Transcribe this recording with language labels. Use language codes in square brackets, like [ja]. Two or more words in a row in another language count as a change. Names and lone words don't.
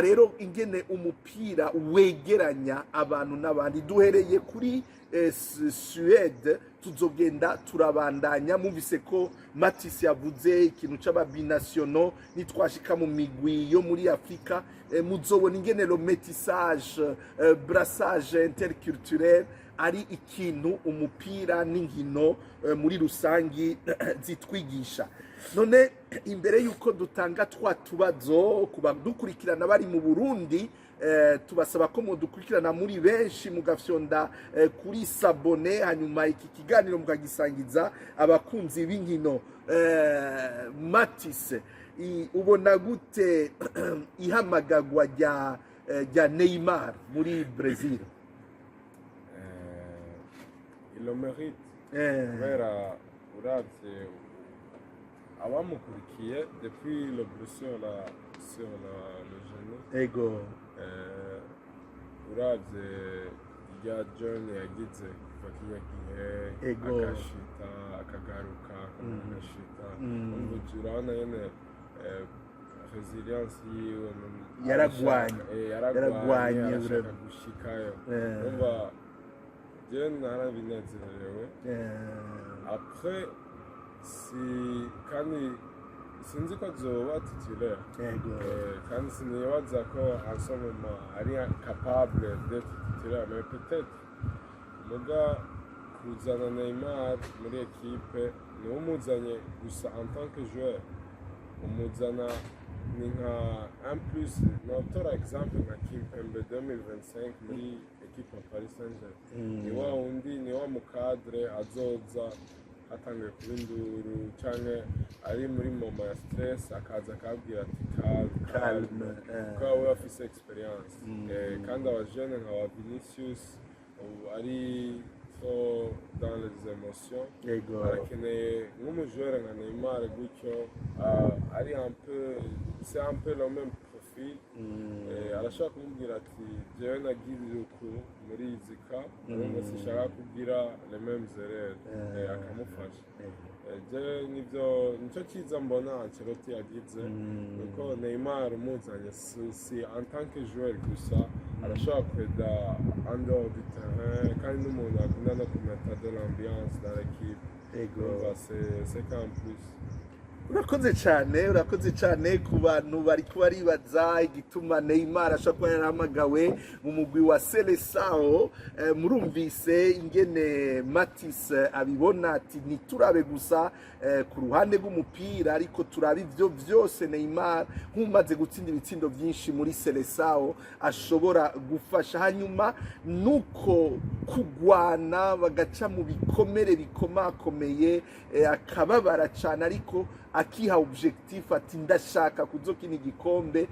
[rn] rero ingene umupira wegeranya abantu n'abandi duhereye kuri Suède tuzogenda turabandanya muvise ko Matisse yavuze ikintu c'ababinationaux nitwashika mu migwi yo muri Afrika muzobona ingene [fr] le métissage brassage interculturel [rn] ari ikintu umupira n'inkino muri rusangi zitwigisha none imbere yuko dutanga twatubazo kuba dukurikirana bari mu Burundi tubasaba ko mudukurikirana muri benshi mugafyonda kuri sabone hanyuma iki kiganiro mukagisangiza abakunzi b'inkino Matisse ubona gute ihamagagwa rya Neymar muri Brazil [fr] il le mérite [rn] kubera uravye abamukurikiye [fr] depuis le blessure sur le genou [rn] ego uravye rya journey yagize kuva kiya gihe akashita akagaruka akashita urabona nyene resilience yiwe yaragwanye arashaka gushikayo umva je narabinezerewe après kandi sinzi ko azoba titulaire kandi sinibaza ko [fr] en ce moment [rn] ari [fr] capable d'être titulaire mais peut-être [rn] muga kuzana Neymar muri equipe ni umuzanye gusa [fr] en tant que joueur [rn] umuzana ni nka [fr] un plus [rn] notora exemple nka Kimpembe 2025 muri equipe ya Paris Saint-Germain ni wa undi ni wa mukadre azoza atangiye kuba induru cyane ari muri moma ya stress akaza akabwira ati calme kuko we afise experience kandi abajene nka wa Vinicius ari [fr] trop dans les émotions [rn] arakeneye nk'umujoueur nka Neymar gutyo ari [fr] un peu c'est un peu le même profil profil [rn] arashobora kumubwira ati jewe nagirira uku muri izi ka urumva sinshaka kugira [fr] les mêmes erreurs [rn] akamufasha nicyo cyiza mbona Ancelotti yagize nuko Neymar umuzanye si [fr] en tant que joueur [rn] gusa arashobora kweda [fr] en dehors du terrain [rn] kandi n'umuntu akunda no kumeta [fr] de l'ambiance dans l'équipe c'est qu'en plus [rn] urakoze cyane ku bantu bari kuba ribaza igituma Neymar ashobora kuba yarahamagawe mu mugwi wa Seleção. Murumvise ingene Matisse abibona ati ntiturabe gusa ku ruhande rw'umupira ariko turabe ivyo vyose Neymar nk'umaze gutsinda ibitsindo byinshi muri Seleção ashobora gufasha, hanyuma nuko kugwana bagaca mu bikomere bikomakomeye akababara cyane ariko akiha objectif ati ndashaka kuzokina igikombe.